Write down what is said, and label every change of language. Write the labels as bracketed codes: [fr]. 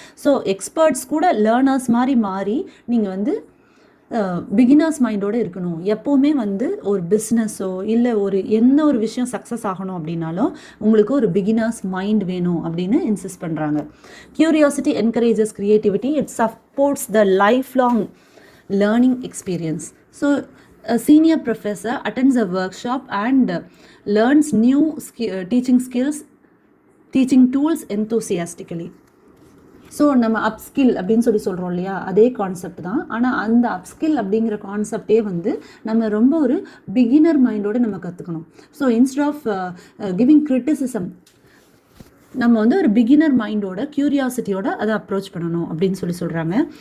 [ta] So experts கூட learners மாறி நீங்கள் வந்து பிகினர்ஸ் மைண்டோடு இருக்கணும். எப்போவுமே வந்து ஒரு பிஸ்னஸோ இல்லை என்ன ஒரு விஷயம் சக்ஸஸ் ஆகணும் அப்படின்னாலும் உங்களுக்கு ஒரு பிகினர்ஸ் மைண்ட் வேணும் அப்படின்னு இன்சிஸ்ட் பண்ணுறாங்க. [en] Curiosity encourages creativity, it supports the life long learning experience. So a senior professor attends a workshop and learns new teaching skills, teaching tools enthusiastically. [ta] So நம்ம அப்ஸ்கில் அப்படின்னு சொல்கிறோம் இல்லையா, அதே கான்செப்ட் தான். ஆனால் அந்த அப்ஸ்கில் அப்படிங்கிற கான்செப்டே வந்து நம்ம ரொம்ப ஒரு பிகினர் மைண்டோடு நம்ம கற்றுக்கணும். So instead of giving criticism நம்ம வந்து ஒரு பிகினர் மைண்டோட க்யூரியாசிட்டியோட அதை அப்ரோச் பண்ணணும் அப்படின்னு சொல்கிறாங்க.